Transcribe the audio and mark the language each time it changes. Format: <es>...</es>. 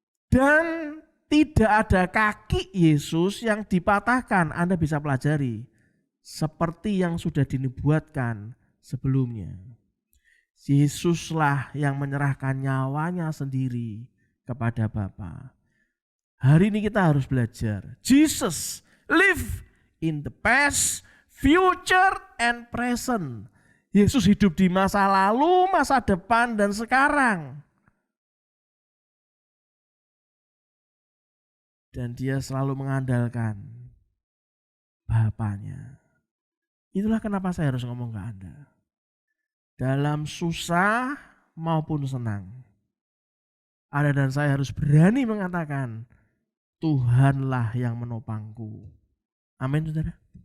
<id>Dan tidak ada kaki Yesus yang dipatahkan. Anda bisa pelajari. Seperti yang sudah dinubuatkan sebelumnya. Yesuslah yang menyerahkan nyawanya sendiri kepada Bapa. Hari ini kita harus belajar.</id> <en>Jesus live in the past, future, and present.</en> <id>Yesus hidup di masa lalu, masa depan, dan sekarang. Dan dia selalu mengandalkan Bapanya. Itulah kenapa saya harus ngomong ke Anda. Dalam susah maupun senang, Anda dan saya harus berani mengatakan, Tuhanlah yang menopangku. Amin, saudara.</id>